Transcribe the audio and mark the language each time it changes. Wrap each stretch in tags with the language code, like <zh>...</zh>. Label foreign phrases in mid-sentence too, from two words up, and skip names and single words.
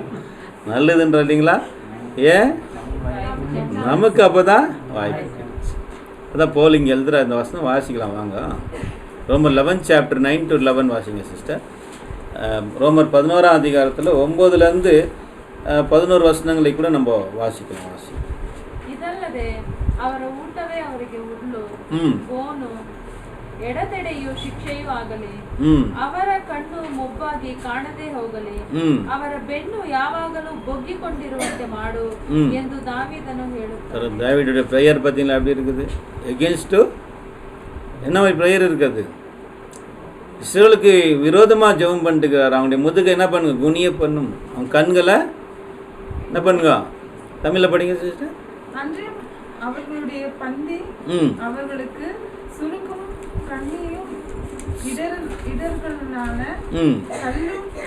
<ta>நல்லதுன்ற இல்லைங்களா? ஏன் நமக்கு அப்போ தான் வாய்ப்பு கிடைச்சு. அதான் போலிங் எழுதுகிற அந்த வசனம் வாசிக்கலாம் வாங்க. ரோமர் 11 சாப்டர் 9 to 11 வாசிங்க சிஸ்டர். ரோமர் 11ஆம் அதிகாரத்தில் 9லேருந்து 11 வசனங்களை கூட நம்ம ವಾಸಿக்கலாம்.</ta> <kn>ಇದಲ್ಲದೆ ಅವರ ಊಟವೇ ಅವರಿಗೆ ಹುಲ್ಲು, ಗೋನು, ಎಡತೆಡೆಯು ಶಿಕ್ಷೆಯೂ ಆಗಲಿ, ಅವರ ಕಣ್ಣು ಮೊಬ್ಬಾಗಿ ಕಾಣದೆ ಹೋಗಲಿ, ಅವರ ಬೆನ್ನು ಯಾವಾಗಲೂ ಬೊಗ್ಗಿಕೊಂಡಿರುವಂತೆ ಮಾಡು ಎಂದು ದಾವೀದನು ಹೇಳುತ್ತಾನೆ.</kn> <ta>தாவீதுடைய பிரேயர் பார்த்தீங்களா எப்படி இருக்குது? எகென்ஸ்ட் என்ன மாதிரி பிரேயர் இருக்குது? இஸ்ரேலுக்கு விரோதமாக ஜெபம் பண்ணிட்டுக்கிறார். அவங்களுடைய முதுகை என்ன பண்ணுங்க? குனிய பண்ணும். அவங்க கண்களை என்ன பண்ணுங்க? தமிழில் படிங்க சிஸ்டர். அவர்களுடைய பந்தி அவர்களுக்கு சுருக்கும் கண்ணியும் இடர்களான கல்லும்</ta>